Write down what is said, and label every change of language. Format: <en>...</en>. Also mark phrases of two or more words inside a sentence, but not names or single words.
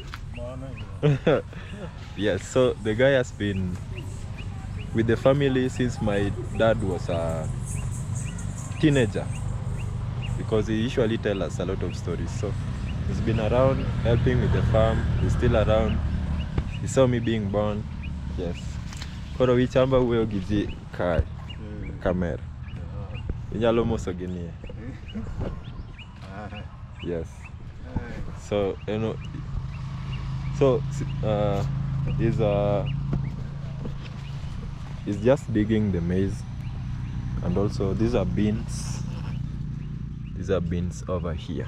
<en>Yes, so the guy has been with the family since my dad was a teenager. because he usually tells us a lot of stories. So he's been around helping with the farm. He's still around. He saw me being born. Yes.</en> <luo>Koro wichamba wuoyo gi ji kae kamera. Inyalo moso gi nie.</luo> <en>Yes. So you know. So he's just digging the maize, and also these are beans. These are beans over here.</en>